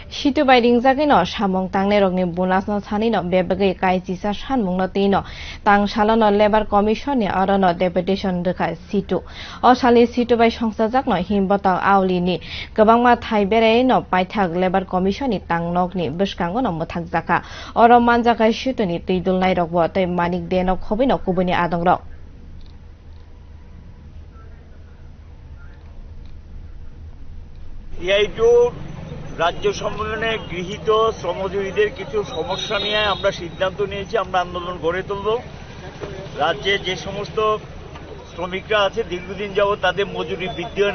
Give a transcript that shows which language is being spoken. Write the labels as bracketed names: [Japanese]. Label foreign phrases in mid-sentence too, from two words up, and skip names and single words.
[Kok Borok] situ bai ringjagui no samung tangnai rokni bonus no sani no bebagui kaijisa sanmung no tei no tangsalu no [English] labor commission [Kok Borok] ni aro no deputation rwkha situ o sali situ bai songsajak no himbotang auli ni kwbangma thai berai no paithak [English] labor commission [Kok Borok] ni tangnok ni bwskango no mwthagjaka oro manjakai situ ni tui dulnai rok bo tei manik de no khobui no kubuni adong rok [Bangla] রাজ্য সম্মেলনে গৃহীত শ্রমজীবীদের কিছু সমস্যা নিয়ে আমরা সিদ্ধান্ত নিয়েছি আমরা আন্দোলন গড়ে তুলব রাজ্যে যে সমস্ত শ্রমিকরা আছে দীর্ঘদিন যাবত তাদের মজুরি বৃদ্ধি হয় না